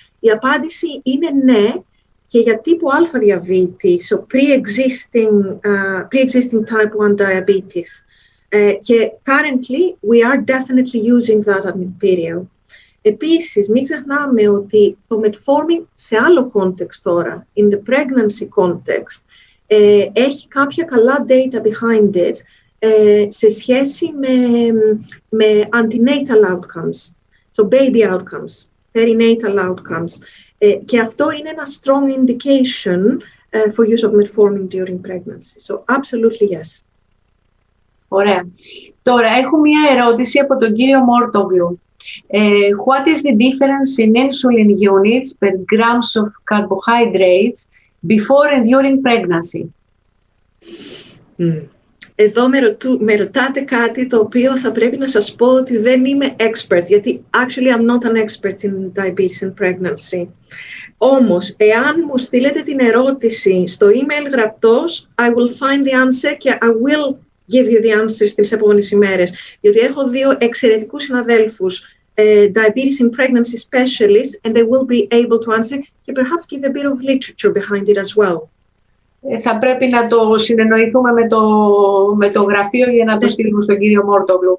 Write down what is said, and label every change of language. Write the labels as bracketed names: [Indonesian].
[Greek] Η απάντηση είναι ναι και για τύπου α διαβήτη, [English] so pre-existing type 1 diabetes. Και currently we are definitely using that as imperial. [Greek] Επίσης, μην ξεχνάμε ότι το metformin σε άλλο context τώρα, [English] in the pregnancy context, [Greek] έχει κάποια καλά [English] data behind it [Greek] σε σχέση με [English] antenatal outcomes, so baby outcomes, perinatal outcomes. [Greek] Και αυτό είναι ένα [English] strong indication for use of metformin during pregnancy. So absolutely yes. [Greek] Ωραία. Τώρα έχω μία ερώτηση από τον κύριο Μόρτογλου. [English] What is the difference in insulin units per grams of carbohydrates before and during pregnancy? [Greek] Εδώ με ρωτάτε κάτι το οποίο θα πρέπει να σας πω ότι δεν είμαι expert, γιατί [English] actually I'm not an expert in diabetes and pregnancy. [Greek] Όμως, εάν μου στείλετε την ερώτηση στο email γραπτός, [English] I will find the answer [Greek] και [English] I will give you the answer [Greek] στις επόμενες ημέρες. Διότι έχω 2 εξαιρετικούς συναδέλφους, [English] diabetes and pregnancy specialists, and they will be able to answer [Greek] και [English] perhaps give a bit of literature behind it as well. [Greek] Θα πρέπει να το συνεννοηθούμε με το γραφείο για να το στείλουμε στον κύριο Μόρτογλου.